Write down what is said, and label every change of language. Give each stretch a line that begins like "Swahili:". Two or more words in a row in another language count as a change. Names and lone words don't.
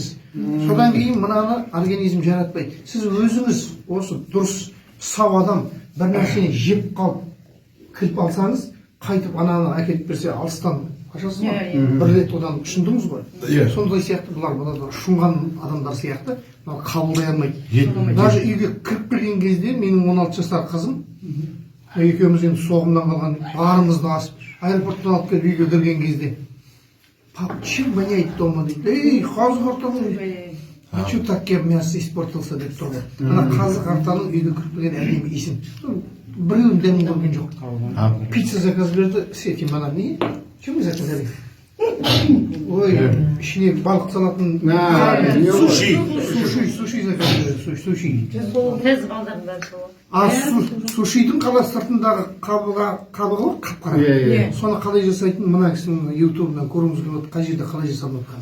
Kazakh: Содан кейін мынаны организм жаратпайды. Сіз өзіңіз осы дұрыс сау адам бір нәрсені жеп қалып кіріп алсаңыз, қайтып ананы әкеліп берсе алыстан қашасыз ба? Бір рет одан ұшындыңыз ғой. Сондай сияқты бұлар ұшынған адамдар сияқты қабылдай алмайды. Даже үйге кіріп келген кезде менің 16 жасар қызым екеуміз енді соғымнан қалған барымызды асып аэропорттан алып келіп үйге кірген кезде
Russian: пап, чем воняет дома
Kazakh: дейді. Ей, қазы қартаның дейді.
Russian: А что так я мясо испортился
Kazakh: деп тұр ғой. Ана қазы қартаның үйге кіріп келген әдемі иісін. Біреуін дәмін көрген жоқ. Пицца заказ берді,
Russian: с этим она не. Что мы заказали?
Kazakh: Ой, ішіне балық салатын суши заказ берді, суши. Тез балдарында сол. Сушидің қала сыртындағы қабығы ғой, қап-қара. Соны қалай жасайтын мына кісінің ютубынан көруіміз келіп отыр, қай жерде қалай жасалып жатқанын.